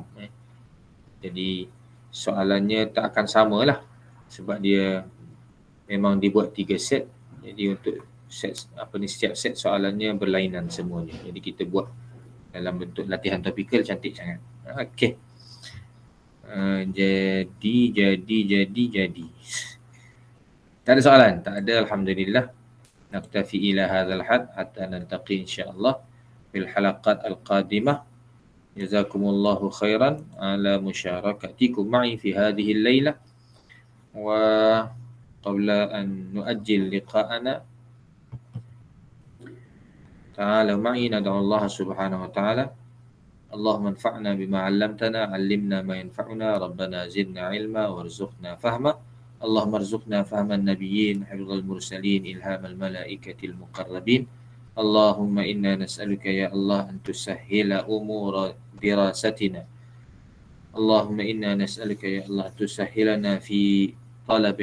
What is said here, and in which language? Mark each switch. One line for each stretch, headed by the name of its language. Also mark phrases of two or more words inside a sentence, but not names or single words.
Malay: Jadi soalannya tak akan sama lah sebab dia memang dibuat 3 set. Jadi untuk setiap set soalannya berlainan semuanya. Jadi kita buat dalam bentuk latihan topikal, cantik sangat. Okey. Jadi. Tak ada soalan? Tak ada, alhamdulillah.
Arabic: نكتفي إلى هذا الحد حتى نلتقي إن شاء الله في الحلقة القادمة. جزاكم الله خيرا على مشاركتكم معي في هذه الليلة. وقبل أن نؤجل لقاءنا تعالى معي ندعو الله سبحانه وتعالى. اللهم انفعنا بما علمتنا علمنا ما ينفعنا ربنا زدنا علما وارزقنا فهما اللهم ارزقنا فهم النبيين حفظ المرسلين إلهام الملائكة المقربين اللهم إنا نسألك يا الله أن تسهل أمور دراستنا اللهم إنا نسألك يا الله أن تسهلنا في طلب